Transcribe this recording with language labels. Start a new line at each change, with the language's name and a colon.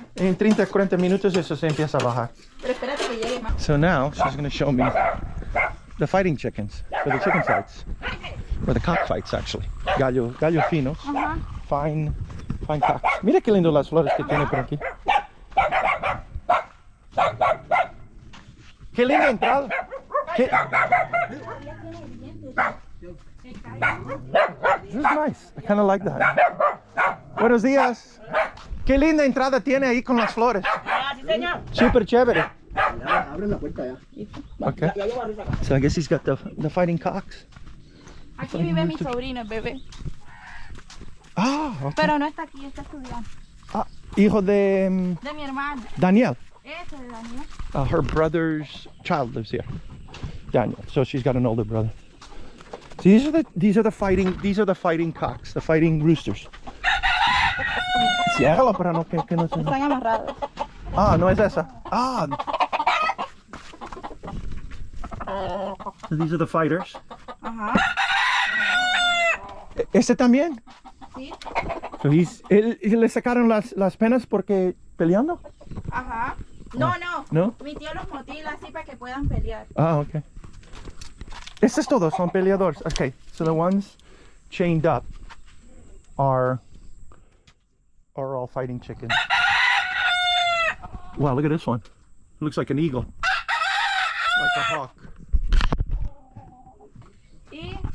Spanish: En 30-40 minutos eso se empieza a bajar. Pero espérate que llegue más.
English: So now she's going to show me the fighting chickens, for the chicken fights, or the cock fights actually.
Spanish: Gallo finos,
English: fine cocks.
Spanish: Mira qué lindo las flores que tiene por aquí. Qué linda entrada.
English: This is nice. I kind of like that.
Spanish: Buenos días. Qué linda entrada tiene ahí con las flores. Super chévere. Abre la puerta ya.
English: Okay. So I guess he's got the fighting cocks.
Spanish: Aquí vive mi sobrino, el bebé.
English: Ah, okay.
Spanish: Pero no está aquí, está estudiando. Ah, hijo de De mi hermano. Daniel. Ese de Daniel.
English: Her brother's child lives here. Daniel. So she's got an older brother. So these are the fighting cocks, the fighting roosters.
Spanish: Ciérralo para no que no se. Están amarrados. Ah, no es esa. Ah.
English: So these are the fighters.
Spanish: Ajá. ¿Este también? Sí.
English: So
Spanish: le sacaron las penas porque peleando? Ajá. No. ¿No? Mi tío los motila así para que puedan pelear.
English: Ah, okay.
Spanish: Estos todos son peleadores.
English: Okay, so the ones chained up are all fighting chickens. Wow, look at this one. It looks like an eagle. Like a hawk.
Spanish: Y